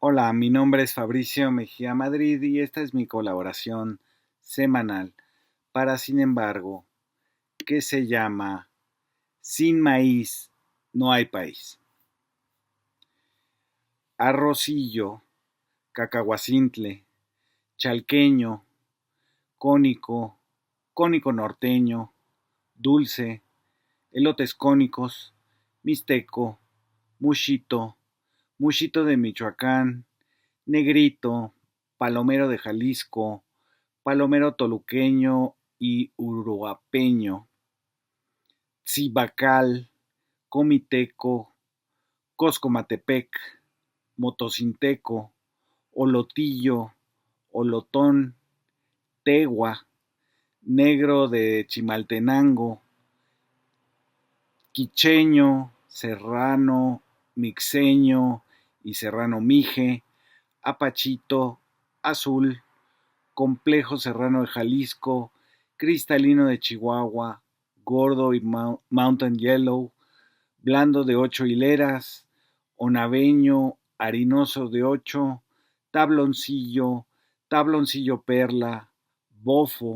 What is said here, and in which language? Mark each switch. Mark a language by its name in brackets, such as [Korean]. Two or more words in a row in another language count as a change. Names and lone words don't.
[Spanish] Hola, mi nombre es Fabricio Mejía Madrid y esta es mi colaboración semanal para Sin embargo, que se llama Sin maíz no hay país. Arrocillo, cacahuacintle, chalqueño, cónico, cónico norteño, dulce, elotes cónicos, mixteco, mushito, mushito de Michoacán, negrito, palomero de Jalisco, palomero toluqueño y uruapeño, Tzibacal, Comiteco, Coscomatepec, Motocinteco, Olotillo, Olotón, Tegua, Negro de Chimaltenango, Quicheño, Serrano, Mixeño y Serrano Mije, Apachito, Azul, Complejo Serrano de Jalisco, Cristalino de Chihuahua, Gordo y Mountain Yellow, Blando de 8 hileras, Onaveño, Harinoso de 8, Tabloncillo, Tabloncillo Perla, Bofo,